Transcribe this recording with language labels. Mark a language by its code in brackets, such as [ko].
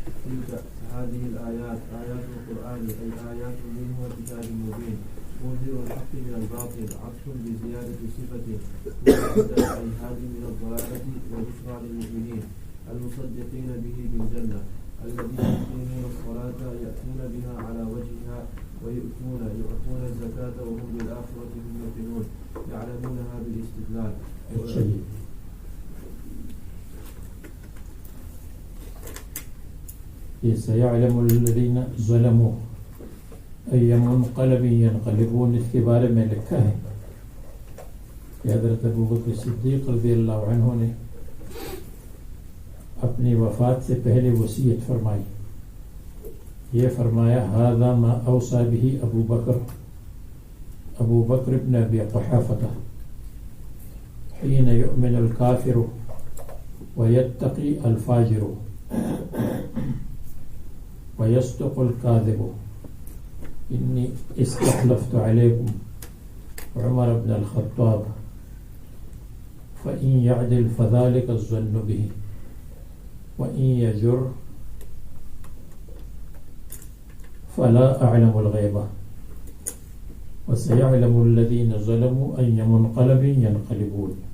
[ar] تلك هذه الآيات آيات القرآن أي آيات منه وكتاب مبين منذر الحق من الباطل عطف بزيادة صفة أي هادي من الضلالة وبشرى للمؤمنين المصدقين به بالجنة الذين يقيمون الصلاة يأتون بها على وجهها ويؤتون الزكاة وهم بالآخرة هم يوقنون يعلمونها بالاستدلال. سيعلم الذين ظلموا أي منقلب ينقلبون. [ur] اس کے بارے میں لکھا ہے کہ حضرت ابوبکر صدیق رضی اللہ عنہ نے اپنی وفات سے پہلے وصیت فرمائی. یہ فرمایا [ar] هذا ما اوصى به ابو بکر ابن ابی قحافہ حين يؤمن الكافر ويتقي الفاجر ويصدق الكاذب إني استخلفت عليكم عمر بن الخطاب فإن يعدل فذلك الظن به وإن يجر فلا أعلم الغيبة وسيعلم الذين ظلموا أي منقلب ينقلبون.